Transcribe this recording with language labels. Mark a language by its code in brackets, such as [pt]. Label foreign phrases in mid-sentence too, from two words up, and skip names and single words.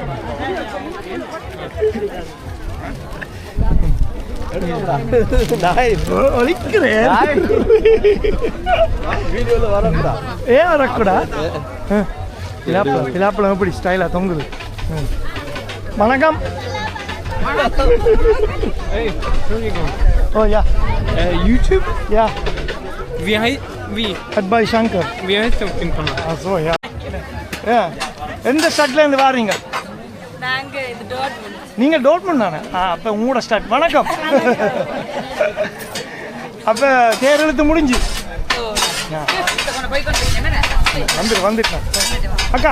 [ta] வரக்கூடா? பிலாப்பழம் எப்படி ஸ்டைலா தொங்குது? வணக்கம். [en] Oh yeah. YouTube? Yeah. [sv] Vi. [en] By Shankar. [sv] Vi har inte åkt in på något. Alltså ja. Yeah. [ta] எந்த ஸ்டாட்ல இருந்து வாரீங்க? நாங்க இது டோட்முண்ட். நீங்க டோட்முண்ட் தானே? அப்ப உங்களோட ஸ்டார்ட். வணக்கம். அப்ப தேர் இழுத்து முடிஞ்சு வந்துட்டேன் அக்கா.